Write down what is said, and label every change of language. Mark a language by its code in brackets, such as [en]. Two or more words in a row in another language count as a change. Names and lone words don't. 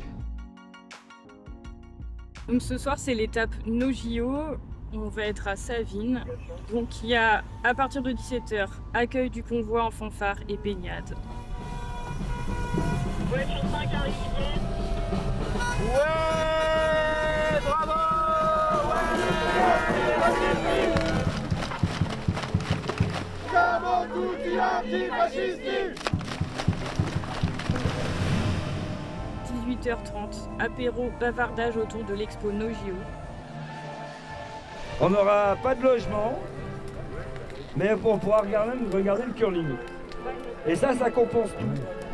[fr] Donc ce soir c'est l'étape No JO, on va être à Savines. Donc il y a à partir de 17h accueil du convoi en fanfare et baignade. Voiture 5 arrivée. Ouais, bravo. Ouais. [it] Siamo tutti a Antifascisti! [fr] 18h30, apéro, bavardage autour de l'expo NoGeo. On n'aura pas de logement, mais on pourra regarder le curling. Et ça compense tout.